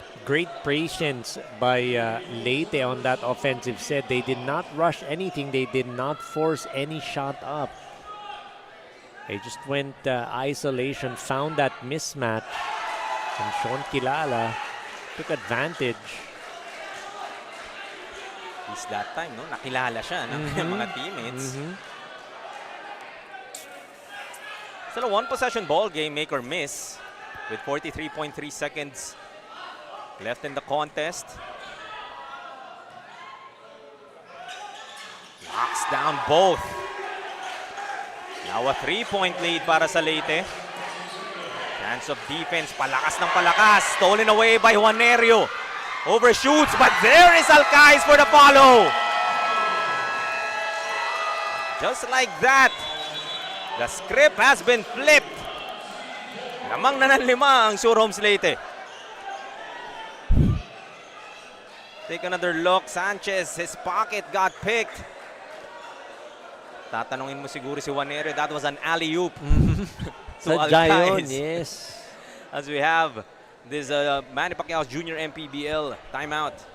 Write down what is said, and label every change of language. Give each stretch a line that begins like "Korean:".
English: Great patience by Leyte on that offensive set. They did not rush anything. They did not force any shot up. They just went isolation, found that mismatch. And Sean Kilala took advantage. At least that time, no?
Filipino: Nakilala siya ng mga teammates.
English: Still a one-possession ball game, make or miss, with 43.3 seconds left in the contest. Knocks down both. Now a 3-point lead para sa Leyte. Chance of defense,
Filipino: palakas ng palakas.
English: Stolen away by Juanerio. Overshoots, but there is Alcaiz for the follow. Just like that, the script has been flipped.
Filipino: Lamang na ng 5 ang Sur Homes Leyte.
English: Take another look. Sanchez, his pocket got picked.
Filipino: Tatanungin mo siguro si
English: Juanerio, that was an alley-oop to Alcaiz. Yes. As we have this Manny Pacquiao's Junior MPBL timeout.